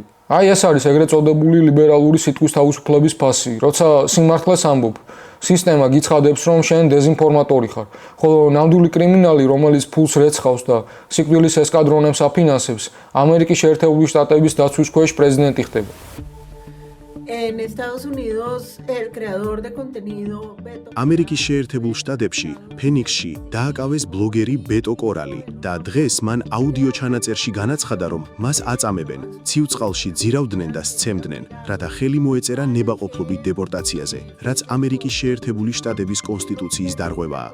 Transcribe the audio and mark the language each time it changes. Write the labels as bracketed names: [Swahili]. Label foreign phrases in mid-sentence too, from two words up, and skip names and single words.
[Georgian] აი ეს არის ეგრეთ წოდებული ლიბერალური სიტყვის თავისუფლების ფასი, როცა სიმართლეს ამბობ. სისტემა გიცხადებს, რომ შენ დეზინფორმატორი ხარ, ხოლო ნამდვილი კრიმინალი, რომელიც ფულს რეცხავს და სიკვდილის ესკადრონებს აფინანსებს, ამერიკის შეერთებული შტატების დაცვის ქვეშ პრეზიდენტი ხდება. [Spanish] En Estados Unidos, el creador de contenido Beto [Georgian] ამერიკის შეერთებულ შტატებში, ფენიქსში დააკავეს ბლოგერი ბეტო კორალი და დღეს მან აუდიო ჩანაწერში განაცხადა, რომ მას აწამებენ, ციუწყალში ძირავდნენ და სცემდნენ, რათა ხელი მოეწერა ნებაყოფლობით დეპორტაციაზე, რაც ამერიკის შეერთებული შტატების კონსტიტუციის დარღვევაა.